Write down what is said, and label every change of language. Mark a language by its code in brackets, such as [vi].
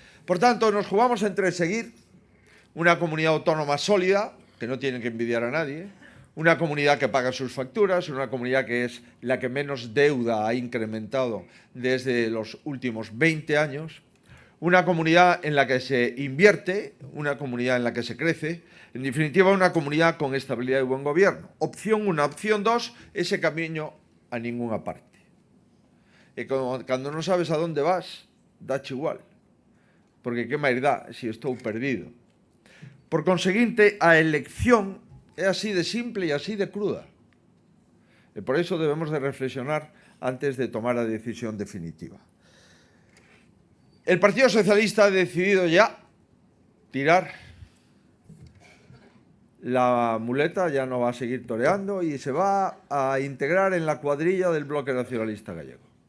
[es] Por tanto, nos jugamos entre seguir una comunidad autónoma sólida, que no tiene que envidiar a nadie, una comunidad que paga sus facturas, una comunidad que es la que menos deuda ha incrementado desde los últimos 20 años, una comunidad en la que se invierte, una comunidad en la que se crece, en definitiva una comunidad con estabilidad y buen gobierno. Opción 1, opción 2, ese camino a ninguna parte. [gl] E cando non sabes a dónde vas, dache igual, porque que máis dá se estou perdido. Por conseguinte, a elección é así de simple e así de cruda. E por iso debemos de reflexionar antes de tomar a decisión definitiva. [es] El Partido Socialista ha decidido ya tirar la muleta, ya no va a seguir toreando y se va a integrar en la cuadrilla del Bloque Nacionalista Gallego.